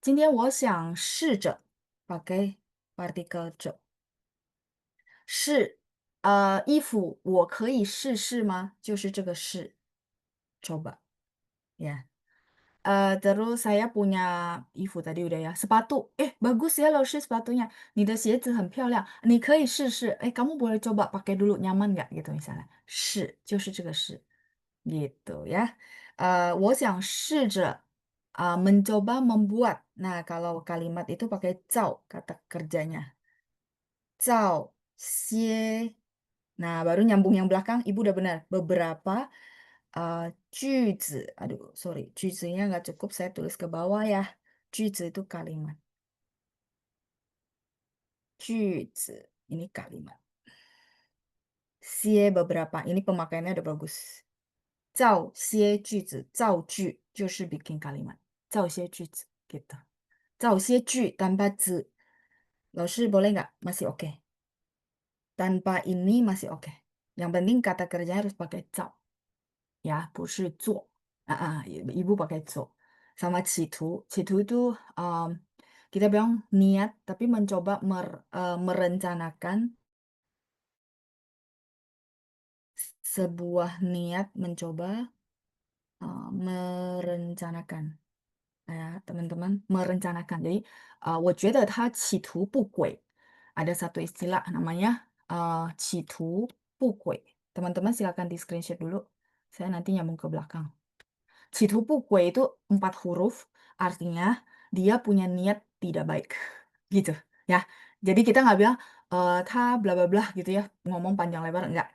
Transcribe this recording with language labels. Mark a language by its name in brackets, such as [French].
[Chinese] 今天我想试着 [Indonesian] pakai partikel [Chinese] 着。是，衣服我可以试试吗？就是这个试 [Indonesian] coba, ya. Terus saya punya衣服 tadi udah ya, sepatu, "Eh, bagus ya Laoshi sepatunya, [Chinese] 你的鞋子很漂亮，你可以试试， [Indonesian] eh, kamu boleh coba pakai dulu, nyaman nggak?" Gitu misalnya. [Chinese] 是，就是这个是， [Indonesian] gitu ya. [Chinese] 我想试着, [Indonesian] mencoba membuat. Nah, kalau kalimat itu pakai 造 kata kerjanya. 造些.Nah, baru nyambung yang belakang, Ibu udah benar. Beberapa, 句子, aduh sorry, 句子nya nggak cukup saya tulis ke bawah ya. 句子 itu kalimat. 句子, ini kalimat. 些 beberapa, ini pemakaiannya udah bagus. [Chinese] 造些句子, 造句就是 [Indonesian] bikin kalimat. 造些句子, gitu. 造些句 tanpa 子.Laoshi boleh nggak? Masih oke. Tanpa ini masih oke. Yang penting kata kerjanya harus pakai 造. Ya, [Chinese] 不是做. [Indonesian] Ibu pakai 做.Sama 企图. 企图 itu, kita bilang niat, tapi mencoba merencanakan sebuah niat mencoba, merencanakan. Ya, teman-teman, merencanakan. [Chinese] Jadi, 我觉得他企图不轨. [Indonesian] Ada satu istilah namanya, 企图不轨. Teman-teman silakan di-screenshot dulu. Saya nanti nyambung ke belakang. 企图不轨 itu 4 huruf, artinya dia punya niat tidak baik, gitu, ya. Jadi kita nggak bilang, "他 bla bla bla," gitu ya, ngomong panjang lebar, enggak.